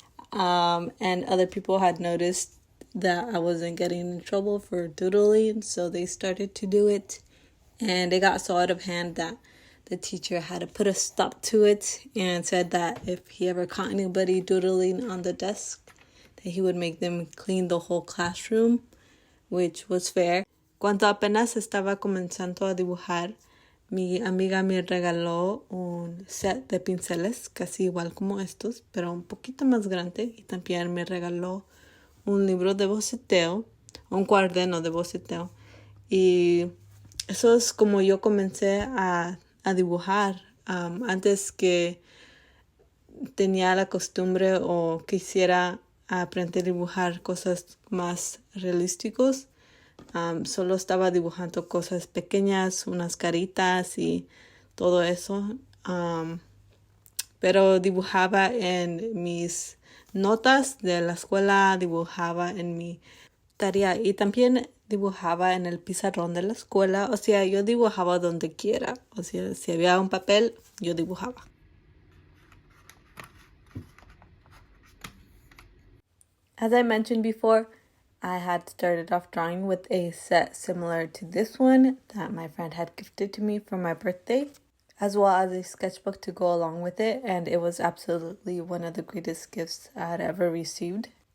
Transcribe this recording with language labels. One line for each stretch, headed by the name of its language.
English: And other people had noticed that I wasn't getting in trouble for doodling, so they started to do it, and it got so out of hand that the teacher had to put a stop to it and said that if he ever caught anybody doodling on the desk, that he would make them clean the whole classroom, which was fair.
Spanish: Cuando apenas estaba comenzando a dibujar, mi amiga me regaló un set de pinceles casi igual como estos, pero un poquito más grande, y también me regaló un libro de boceteo, un cuaderno de boceteo, y eso es como yo comencé a dibujar. Antes que tenía la costumbre o quisiera aprendí a dibujar cosas más realísticos. Solo estaba dibujando cosas pequeñas, unas caritas y todo eso. Pero dibujaba en mis notas de la escuela, dibujaba en mi tarea y también dibujaba en el pizarrón de la escuela. O sea, yo dibujaba donde quiera. O sea, si había un papel, yo dibujaba.
English: As I mentioned before, I had started off drawing with a set similar to this one that my friend had gifted to me for my birthday, as well as a sketchbook to go along with it, and it was absolutely one of the greatest gifts I had ever received.